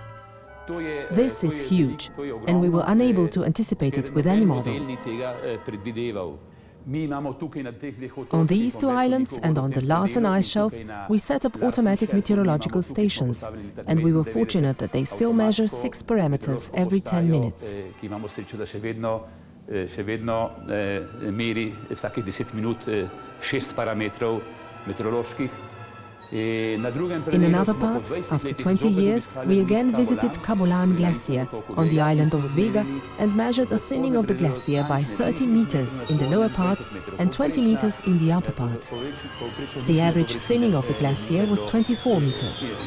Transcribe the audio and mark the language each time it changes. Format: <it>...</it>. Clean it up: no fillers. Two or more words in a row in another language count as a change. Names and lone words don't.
<en>This is huge, and we were unable to anticipate it with any model. On these two islands and on the Larsen ice shelf, we set up automatic meteorological stations, and we were fortunate that they still measure 6 parameters every 10 minutes.</en> <sl>Še vedno meri vsakih 10 minut 6 parametrov meteoroloških.</sl> <en>In another part, after 20 years, we again visited Kabolan Glacier on the island of Vega and measured a thinning of the glacier by 30 meters in the lower part and 20 meters in the upper part. The average thinning of the glacier was 24 meters.</en>